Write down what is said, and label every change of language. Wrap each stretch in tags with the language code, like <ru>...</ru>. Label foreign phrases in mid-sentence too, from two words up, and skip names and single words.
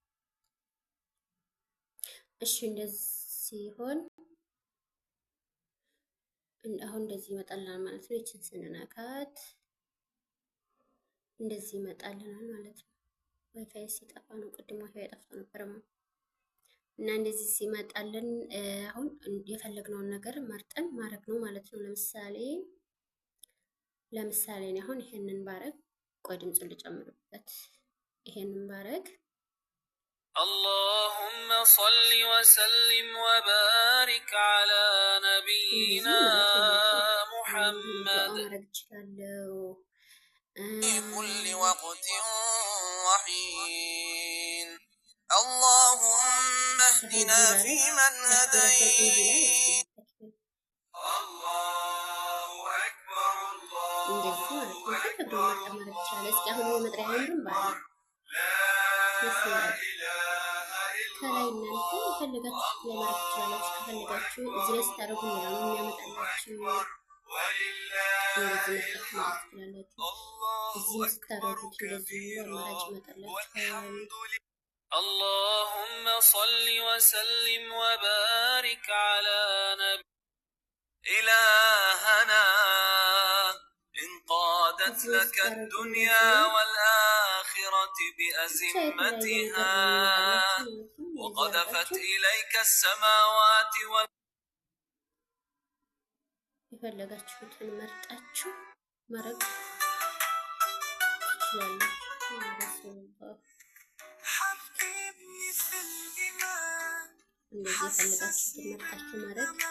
<am>እሺ እንደዚህ ሲሆን አሁን እንደዚህ ይመጣልናል ማለት ነው። ይችን ስንነካት እንደዚህ ይመጣልናል ማለት ነው። ዋይፋይ ሲጠፋ ነው፣ ቅድም ዋይፋይ ጠፍቶ ነበር እና እንደዚህ ሲመጣልን አሁን የፈለግነውን ነገር መርጠን ማድረግ ነው ማለት ነው። ለምሳሌ እኔ አሁን ይሄንን ባረግ፣ ቆይ ድምፁን ልጨምርበት። ይሄንን ባረግ</am> <ar>اللهم صل وسلم وبارك على نبينا محمد في كل وقت وحين اللهم اهدنا فيمن هديت الله أكبر الله</ar> <am>ከላይ እናንተ የፈለጋችሁ ላይ ማድረግ ትችላላችሁ። ከፈለጋችሁ እዚህ ላይ ስታደርጉ ነው የሚያመጣላችሁ። እንደዚህ ትችላላችሁ። እዚህ ስታደርጉት እንደዚህ አማራጭ ይመጣላችኋል።</am> <ar>اللهم صل وسلم وبارك على نبي إلهنا انقادت لك الدنيا والآخرة بأزمتها وقذفت إليك السماوات</ar> <am>የፈለጋችሁትን መርጣችሁ ማድረግ ትችላላችሁ። እንደዚህ የፈለጋችሁትን መርጣችሁ ማድረግ</am>